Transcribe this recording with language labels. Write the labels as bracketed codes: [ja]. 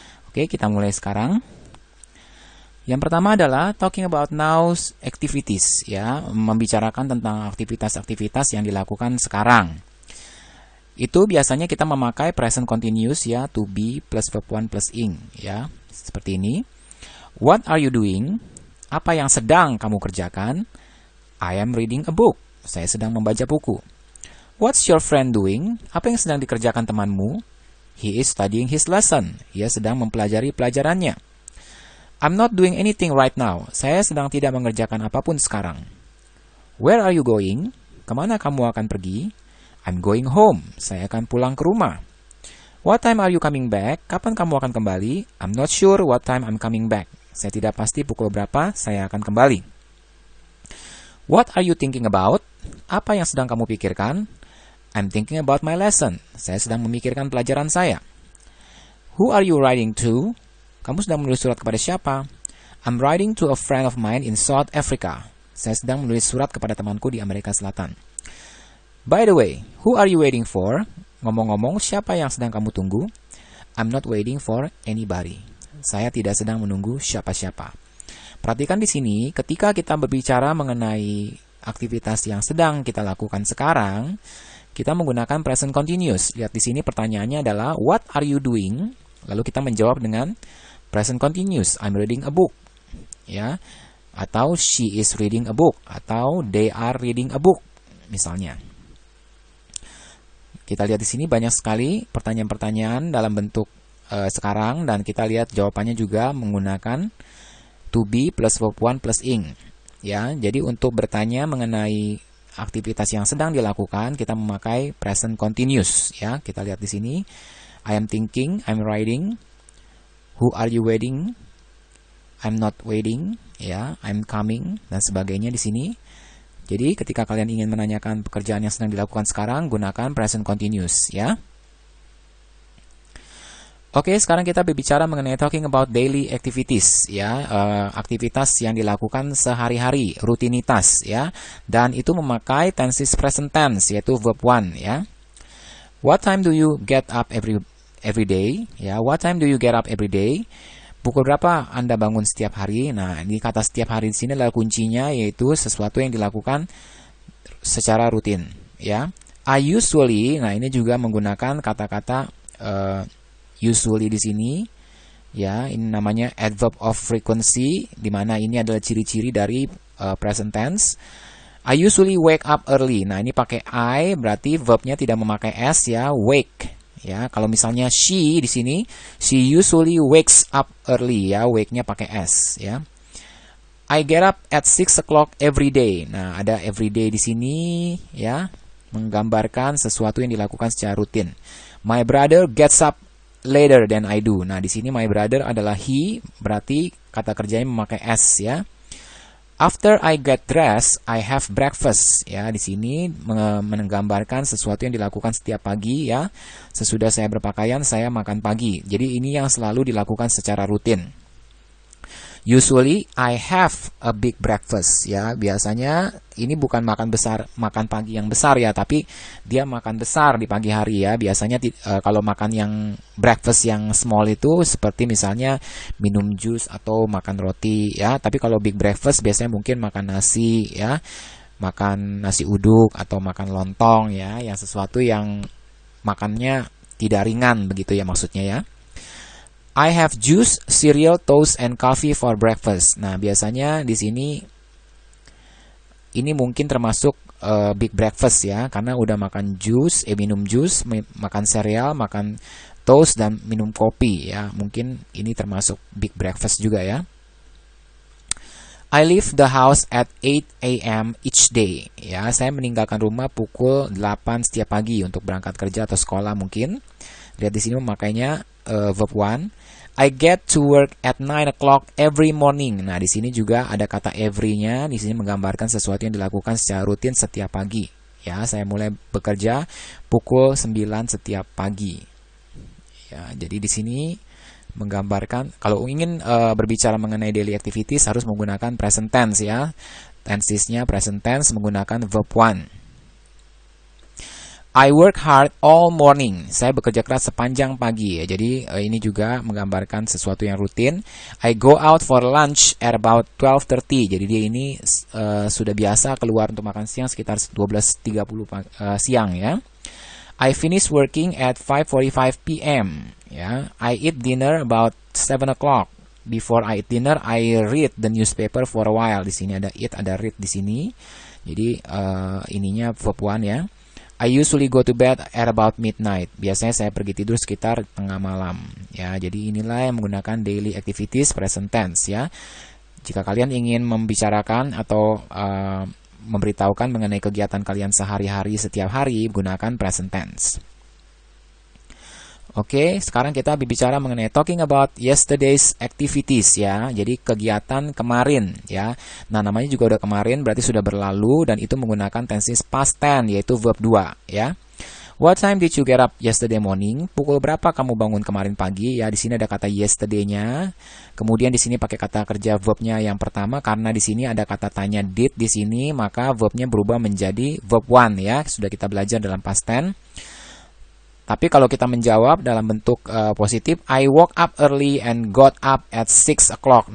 [id] Oke, kita mulai sekarang. Yang pertama adalah [en] talking about now's activities, [id] ya, membicarakan tentang aktivitas-aktivitas yang dilakukan sekarang. Itu biasanya kita memakai present continuous, ya, to be plus verb one plus ing, ya, seperti ini. [en] What are you doing? [id] Apa yang sedang kamu kerjakan? [en] I am reading a book. [id] Saya sedang membaca buku. [en] What's your friend doing? [id] Apa yang sedang dikerjakan temanmu? [en] He is studying his lesson. [id] Ia sedang mempelajari pelajarannya. [en] I'm not doing anything right now. [id] Saya sedang tidak mengerjakan apapun sekarang. [en] Where are you going? [id] Kemana kamu akan pergi? [en] I'm going home. [id] Saya akan pulang ke rumah. [en] What time are you coming back? [id] Kapan kamu akan kembali? [en] I'm not sure what time I'm coming back. [id] Saya tidak pasti pukul berapa saya akan kembali. [en] What are you thinking about? [id] Apa yang sedang kamu pikirkan? [en] I'm thinking about my lesson. [id] Saya sedang memikirkan pelajaran saya. [en] Who are you writing to? [id] Kamu sedang menulis surat kepada siapa? [en] I'm writing to a friend of mine in South Africa. [id] Saya sedang menulis surat kepada temanku di Amerika Selatan. [en] By the way, who are you waiting for? [id] Ngomong-ngomong, siapa yang sedang kamu tunggu? [en] I'm not waiting for anybody. [id] Saya tidak sedang menunggu siapa-siapa. Perhatikan di sini, ketika kita berbicara mengenai aktivitas yang sedang kita lakukan sekarang, kita menggunakan present continuous. Lihat di sini pertanyaannya adalah [en] what are you doing? [id] Lalu kita menjawab dengan present continuous. [en] I'm reading a book. [id] Ya. [en] Atau she is reading a book atau they are reading a book misalnya. [id] Kita lihat di sini banyak sekali pertanyaan-pertanyaan dalam bentuk sekarang dan kita lihat jawabannya juga menggunakan to be plus verb one plus ing. Ya, jadi untuk bertanya mengenai aktivitas yang sedang dilakukan kita memakai present continuous. Ya, kita lihat di sini. [en] I am thinking, I'm writing. Who are you waiting? I'm not waiting. [id] Ya, [en] I'm coming [id] dan sebagainya di sini. Jadi ketika kalian ingin menanyakan pekerjaan yang sedang dilakukan sekarang, gunakan present continuous, ya. Oke, sekarang kita berbicara mengenai [en] talking about daily activities, [id] ya, aktivitas yang dilakukan sehari-hari, rutinitas, ya, dan itu memakai tenses present tense, yaitu verb one, ya. [en] What time do you get up every day? Ya, what time do you get up every day? [id] Pukul berapa Anda bangun setiap hari? Nah, ini kata setiap hari di sini adalah kuncinya, yaitu sesuatu yang dilakukan secara rutin, ya. I usually, nah ini juga menggunakan kata-kata usually di sini, ya, ini namanya adverb of frequency, di mana ini adalah ciri-ciri dari present tense. [en] I usually wake up early. [id] Nah, ini pakai I, berarti verbnya tidak memakai s, ya, wake. Ya, kalau misalnya she di sini, [en] she usually wakes up early, [id] ya, wake-nya pakai s, ya. [en] I get up at 6 o'clock every day. [id] Nah, ada every day di sini, ya, menggambarkan sesuatu yang dilakukan secara rutin. [en] My brother gets up later than I do. [id] Nah, di sini my brother adalah he, berarti kata kerjanya memakai s, ya. [en] After I get dressed, I have breakfast. [id] Ya, di sini menggambarkan sesuatu yang dilakukan setiap pagi, ya. Sesudah saya berpakaian, saya makan pagi. Jadi ini yang selalu dilakukan secara rutin. [en] Usually I have a big breakfast, ya. [id] Biasanya ini bukan makan pagi yang besar, ya, tapi dia makan besar di pagi hari, ya. Biasanya kalau makan yang breakfast yang small itu seperti misalnya minum jus atau makan roti, ya. Tapi kalau big breakfast biasanya mungkin makan nasi, ya. Makan nasi uduk atau makan lontong, ya, yang sesuatu yang makannya tidak ringan begitu, ya, maksudnya, ya. [en] I have juice, cereal, toast, and coffee for breakfast. [id] Nah, biasanya di sini ini mungkin termasuk big breakfast, ya, karena udah makan jus, minum jus, makan cereal, makan toast, dan minum kopi, ya. Mungkin ini termasuk big breakfast juga, ya. [en] I leave the house at 8 a.m. each day. [id] Ya, saya meninggalkan rumah pukul 8 setiap pagi untuk berangkat kerja atau sekolah mungkin. Lihat di sini memakainya verb one. [en] I get to work at 9 o'clock every morning. [id] Nah, di sini juga ada kata every-nya. Di sini menggambarkan sesuatu yang dilakukan secara rutin setiap pagi. Ya, saya mulai bekerja pukul 9 setiap pagi. Ya, jadi di sini menggambarkan, kalau ingin berbicara mengenai daily activities harus menggunakan present tense ya. Tensesnya present tense menggunakan verb one. [en] I work hard all morning. [id] Saya bekerja keras sepanjang pagi ya. Jadi ini juga menggambarkan sesuatu yang rutin. [en] I go out for lunch at about 12:30. [id] Jadi dia ini sudah biasa keluar untuk makan siang sekitar 12.30 siang ya. [en] I finish working at 5:45 p.m. ya. I eat dinner about 7 o'clock. Before I eat dinner, I read the newspaper for a while. [id] Di sini ada eat, ada read di sini. Jadi ininya verb one ya. I usually go to bed at about midnight. Biasanya saya pergi tidur sekitar tengah malam. Ya, jadi inilah yang menggunakan daily activities present tense ya. Jika kalian ingin membicarakan atau memberitahukan mengenai kegiatan kalian sehari-hari setiap hari, gunakan present tense. Oke, sekarang kita berbicara mengenai [en] talking about yesterday's activities [id] ya. Jadi kegiatan kemarin ya. Nah, namanya juga udah kemarin berarti sudah berlalu dan itu menggunakan tenses past tense yaitu verb 2 ya. [en] What time did you get up yesterday morning? [id] Pukul berapa kamu bangun kemarin pagi? Ya, di sini ada kata yesterday-nya. Kemudian di sini pakai kata kerja verbnya yang pertama karena di sini ada kata tanya did di sini, maka verbnya berubah menjadi verb one ya. Sudah kita belajar dalam past tense. Tapi kalau kita menjawab dalam bentuk positif, [en] I woke up early and got up at 6 o'clock.